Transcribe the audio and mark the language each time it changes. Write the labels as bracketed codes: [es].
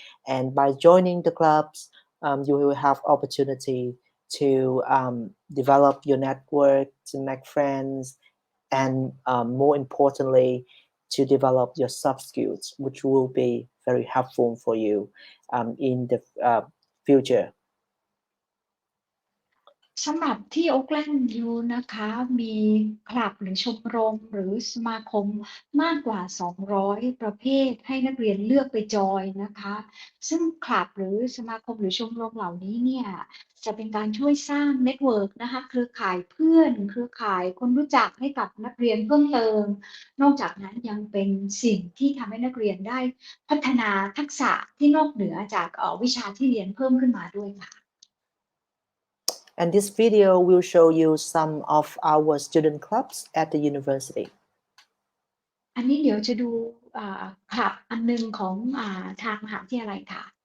[en] And by joining the clubs, you will have opportunity to develop your network, to make friends, and more importantly, to develop your soft skills, which will be very helpful for you in the future. [th] สำหรับที่ Auckland U นะคะ มีคลับหรือชมรมหรือสมาคมมากกว่า 200 ประเภทให้นักเรียนเลือกไปจอยนะคะ ซึ่งคลับหรือสมาคมหรือชมรมเหล่านี้เนี่ยจะเป็นการช่วยสร้างเน็ตเวิร์กนะคะ เครือข่ายเพื่อน เครือข่ายคนรู้จักให้กับนักเรียนเพิ่มเติม นอกจากนั้นยังเป็นสิ่งที่ทำให้นักเรียนได้พัฒนาทักษะที่นอกเหนือจากวิชาที่เรียนเพิ่มขึ้นมาด้วยค่ะ [en] And this video will show you some of our student clubs at the university. [th] อันนี้เดี๋ยวจะดูคลับอันหนึงของทางมหาวิทยาลัยค่ะ